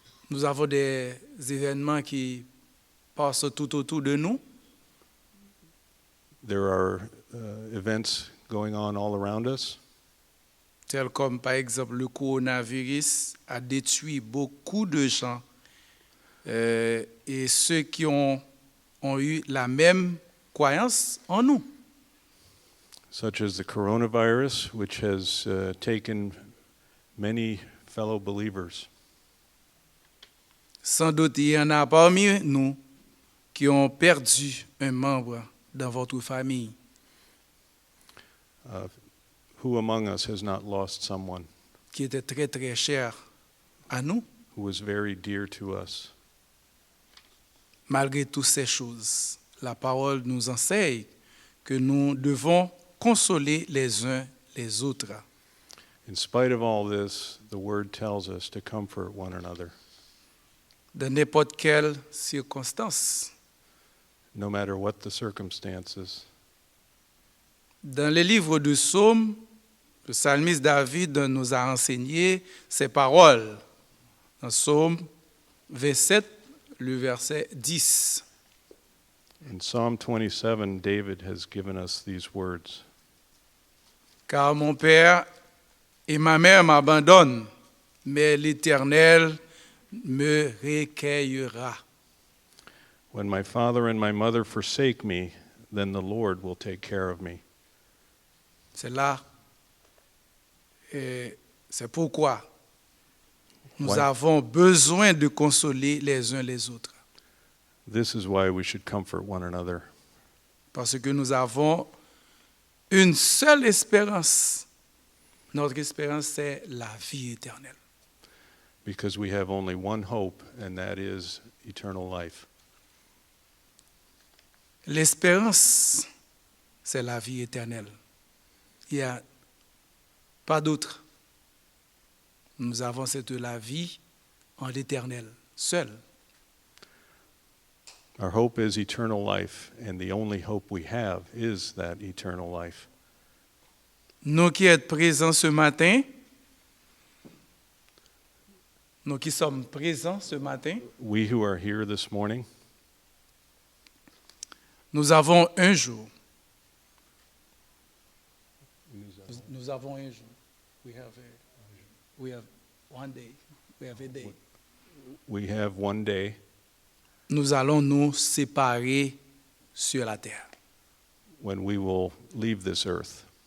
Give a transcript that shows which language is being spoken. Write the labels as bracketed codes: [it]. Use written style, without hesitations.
[fr] nous avons des événements qui passent tout autour de nous. [en] there are events going on all around us, [fr] Tel comme par exemple le coronavirus a détruit beaucoup de gens et ceux qui ont eu la même croyance en nous. [en] such as the coronavirus, which has taken many fellow believers. [fr] Sans doute, il y en a parmi nous qui ont perdu un membre dans votre famille. [en] Who among us has not lost someone [fr] Qui était très très cher à nous. [en] who was very dear to us? [fr] Malgré toutes ces choses, la parole nous enseigne que nous devons consoler les uns les autres. [en] In spite of all this, the word tells us to comfort one another, [fr] dans n'importe quelle circonstance. [en] no matter what the circumstances. [fr] Dans le livre de Psaumes, le psalmiste David nous a enseigné ces paroles. Dans Psaume 27, le verset 10. [en] In Psalm 27, David has given us these words. [fr] Car mon père et ma mère m'abandonnent, mais l'Éternel me recueillera. [en] When my father and my mother forsake me, then the Lord will take care of me. [fr] C'est là, et c'est pourquoi nous Ouais. avons besoin de consoler les uns les autres. [en] This is why we should comfort one another, [fr] Parce que nous avons une seule espérance. Notre espérance, c'est la vie éternelle. [en] because we have only one hope, and that is eternal life. [fr] L'espérance, c'est la vie éternelle. Il n'y a pas d'autre. Nous avons cette la vie en l'éternel, seul. [en] Our hope is eternal life, and the only hope we have is that eternal life. [fr] Nous qui êtes présents ce matin, nous qui sommes présents ce matin, [en] We who are here this morning, [fr] nous avons un jour. Nous avons un jour. [en] We have one day. We have a day. we have one day [fr] Nous allons nous séparer sur la terre. [en] when we will leave this earth.